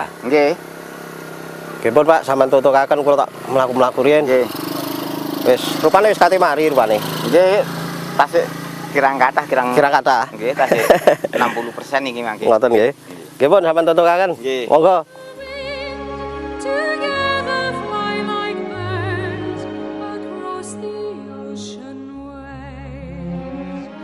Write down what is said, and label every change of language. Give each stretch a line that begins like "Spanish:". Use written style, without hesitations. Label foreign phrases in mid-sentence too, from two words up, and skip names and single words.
Javanese: Nggih. Nggih pun, Pak, sampean tutukaken kula tak mlaku-mlaku riyen. Nggih. Wis rupane wis kate mari rupane. Nggih. Tasik kirang kathah kirang Kira kata. nggih tasik 60% iki mangke. Ngoten nggih. Nggih pun sampean tutukaken. Nggih. Monggo.
English: Together fly like birds across the ocean waves.